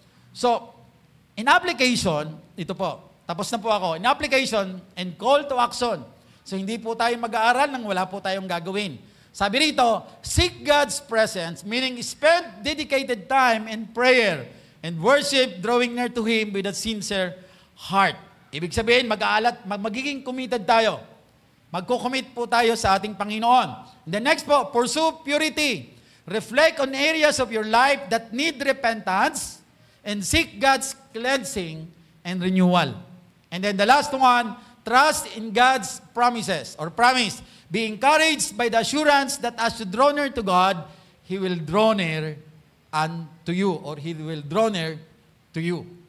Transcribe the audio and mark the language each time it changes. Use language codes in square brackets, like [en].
[en] So, in application, [tl] ito po, tapos na po ako, [en] in application and call to action. [tl] So, hindi po tayo mag-aaral nang wala po tayong gagawin. Sabi rito, [en] seek God's presence, meaning spend dedicated time in prayer and worship, drawing near to Him with a sincere heart. [tl] Ibig sabihin, magiging committed tayo. Magko-commit po tayo sa ating Panginoon. [en] And the next po, pursue purity. Reflect on areas of your life that need repentance and seek God's cleansing and renewal. And then the last one, trust in God's promises or promise. Be encouraged by the assurance that as you draw near to God, He will draw near unto you, or He will draw near to you.